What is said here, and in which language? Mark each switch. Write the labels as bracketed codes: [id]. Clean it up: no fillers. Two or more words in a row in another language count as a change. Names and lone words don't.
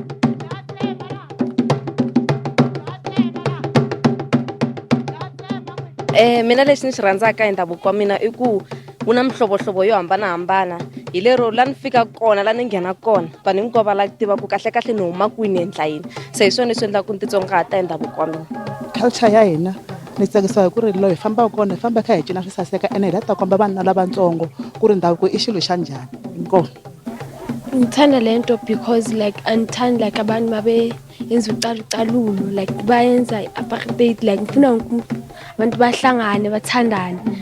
[ts] Mina lexi ni xi rhandzaka hi ndhavuko wa mina i ku wu na mihlovohlovo yo hambanahambana hi lero la ni fika kona la ni nghena kona vanhu hinkwavo va la tiva ku kahle ni huma kwini endla yini se hi swona leswi endlaka ku ni titsongahata hi ndhavuko wa mina culture ya hina ni tsakisiwa hi ku ri loyi hi fambaka kona hi famba kha hi cina swi saseka ene hi la ta komba vanhu lavatsongo ku ri ndhavuko i xilo xa njhani inkomo [zu] ngithanda le nto because like andithandi like abantu babe yenza ucalucalulo like bayenza i-apartheid like ngifuna abantu bahlangane bathandane.